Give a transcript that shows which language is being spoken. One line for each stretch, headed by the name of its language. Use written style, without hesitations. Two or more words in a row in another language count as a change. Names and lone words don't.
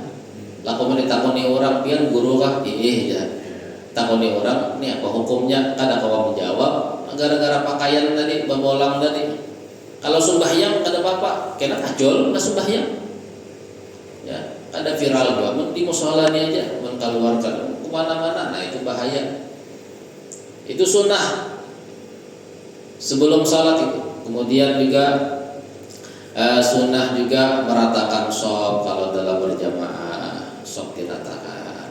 Banjar: Lah kalau ditakoni orang pian guru kah? Ya. Takoni orang, ini apa hukumnya? Kada kau menjawab, gara-gara pakaian tadi, babolang tadi. Kalau sembahyang kada apa-apa, kena kajol na sembahyang.
Indonesian: Ya, ada viral juga, di musola ini aja, mengeluarkan kemana-mana, nah itu bahaya. Itu sunnah sebelum sholat itu. Kemudian juga sunnah juga meratakan shaf kalau dalam berjamaah, shaf diratakan.